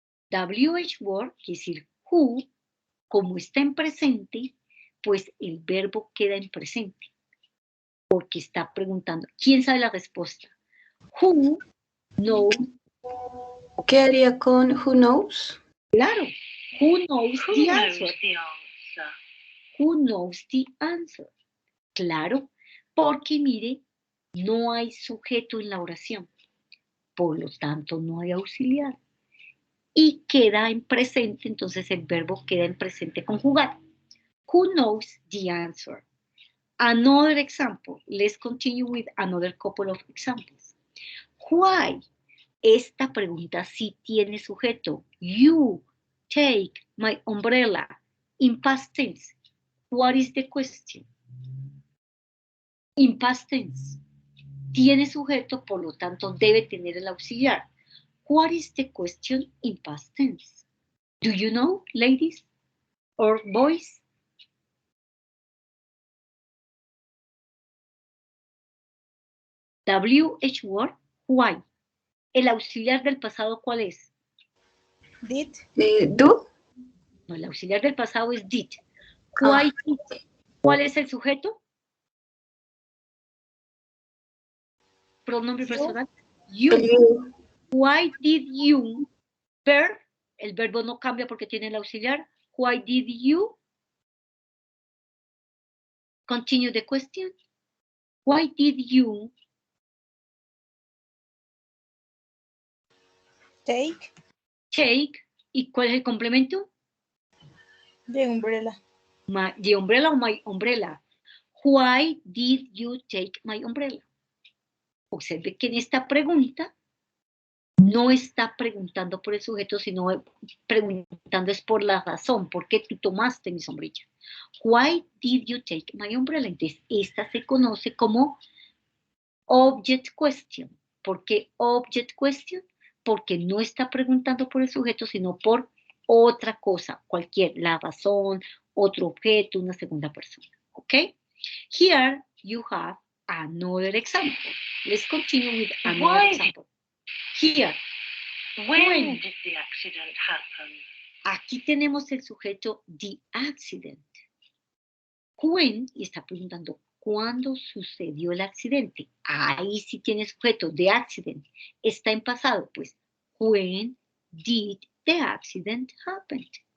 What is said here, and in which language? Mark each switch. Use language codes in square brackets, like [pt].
[es] WH word, quiere decir who, como está en presente, pues el verbo queda en presente. Porque está preguntando, ¿quién sabe la respuesta? [en] Who knows. [es] ¿Qué haría con [en] who knows? Claro, who knows the answer? Who knows the answer? [es] Claro, porque mire, no hay sujeto en la oración. Por lo tanto, no hay auxiliar. Y queda en presente, entonces el verbo queda en presente conjugado. [en] Who knows the answer? Another example. Let's continue with another couple of examples. Why? [es] Esta pregunta sí tiene sujeto. [en] You take my umbrella in past tense. What is the question? In past tense. [es] Tiene sujeto, por lo tanto debe tener el auxiliar. [en] What is the question in past tense? Do you know, ladies or boys? WH word, why. [es] El auxiliar del pasado, ¿cuál es? [en] Did. Do. [es] No, el auxiliar del pasado es did. [en] Why did? [es] ¿Cuál es el sujeto? Pronombre personal. You. [en] You. Why did you? Verb. [es] El verbo no cambia porque tiene el auxiliar. [en] Why did you? Continue the question. Why did you Take. take? [es] ¿Y cuál es el complemento? [en] The umbrella. The umbrella o my umbrella. Why did you take my umbrella? [es] Observe que en esta pregunta no está preguntando por el sujeto, sino preguntando es por la razón. ¿Por qué tú tomaste mi sombrilla? [en] Why did you take my umbrella? [es] Entonces, esta se conoce como object question. ¿Por qué object question? Porque no está preguntando por el sujeto, sino por otra cosa, cualquier, la razón, otro objeto, una segunda persona. ¿Ok? [en] Here you have another example. Let's continue with another example. Here. When did the accident happen? [es] Aquí tenemos el sujeto the accident. When, y está preguntando, ¿cuándo sucedió el accidente? Ahí sí tiene sujeto, the accident. Está en pasado, pues, [en] when did the accident happen?